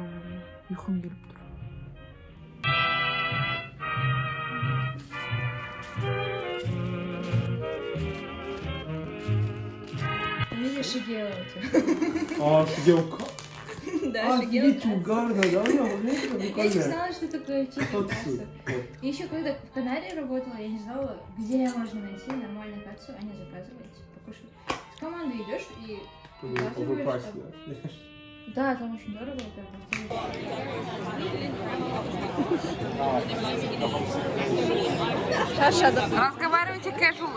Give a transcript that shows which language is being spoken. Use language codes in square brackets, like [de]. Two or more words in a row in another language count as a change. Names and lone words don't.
[kk] Ұйқым келіп тұр. Мини Шигео. Шигео. [ru] Да, Шигео. Угарно, да? Я не знала, что такое чипи. И еще когда в Канаре работала, я не знала, где можно найти нормальных отцов, а не заказывать, покушать. С командой идешь и заказываешь. Да, там очень дорого. Разговаривайте casually.